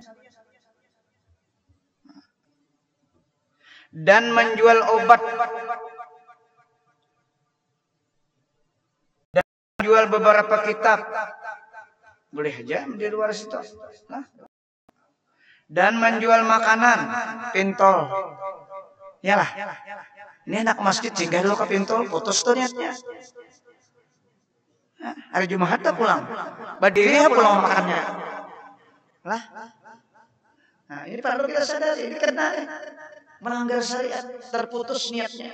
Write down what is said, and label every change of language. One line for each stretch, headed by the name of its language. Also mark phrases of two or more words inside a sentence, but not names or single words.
Indonesian: Dan menjual obat dan menjual beberapa kitab boleh aja di luar situ. Nah. Dan menjual makanan, pintol. Yalah. Ini anak masjid singgah dulu ke pintol, putus tuh niatnya. Hari Jumat pulang, berdiri pulang makannya. Lah, nah ini perlu kita sadari, ini kena melanggar syariat, terputus niatnya.